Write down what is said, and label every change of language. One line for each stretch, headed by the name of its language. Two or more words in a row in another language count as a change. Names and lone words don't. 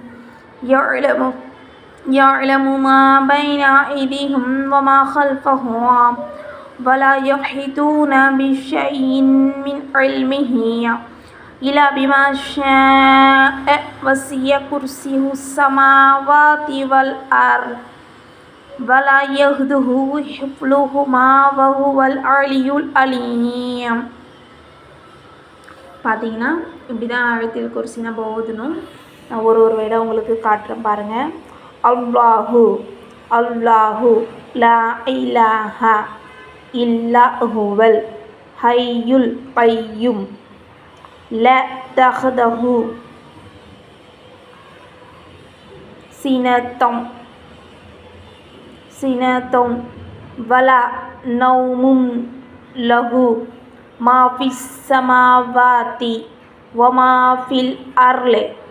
Arabic: يعلم ما بين أيديهم وما خلفهم ولا يحيطون بشيء من علمه إلا بما شاء وسع كرسيه السماوات والأرض ولا يؤوده حفظهما وهو العلي العليم.
Tamil: பார்த்தீங்கன்னா இப்படி தான் ஆயத்துல் குர்சி நம்ம ஓதணும். நான் ஒரு வேளை உங்களுக்கு காட்டுறேன் பாருங்கள்.
Arabic: الله الله لا إله إلا هو الحي القيوم لا تأخذه سنة ولا نوم له ما في السماوات وما في الأرض